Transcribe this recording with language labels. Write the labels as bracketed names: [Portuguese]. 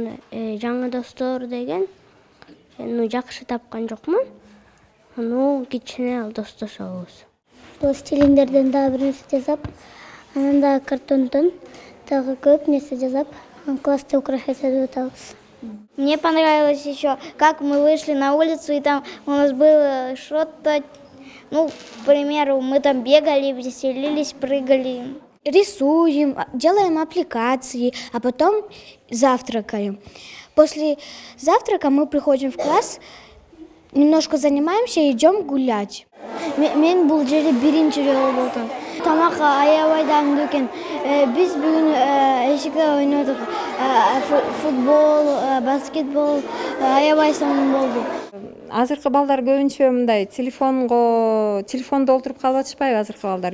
[Kyrgyz] Жаңы достор деген жакшы тапкан жокмун. Кичине достошобуз. Пластилиндерден дагы бир нерсе жасап, анан да картондон дагы көп нерсе жасап, классты украшать этип атабыз. [Russian] Мне понравилось еще, как мы вышли на улицу, и там у нас было что-то, к примеру, мы там бегали, веселились, прыгали. Рисуем, делаем аппликации, а потом завтракаем. После завтрака мы приходим в класс, немножко занимаемся и идем гулять. [Kyrgyz] Мен бул жерде биринчи жолу болдум. Тамак аябай даңдуу экен. Биз бүгүн эшикте ойнодук. Футбол, баскетбол аябай сонун болду. Азыркы балдар көбүнчө мындай телефондо олтуруп калып атышпайбы азыркы балдар.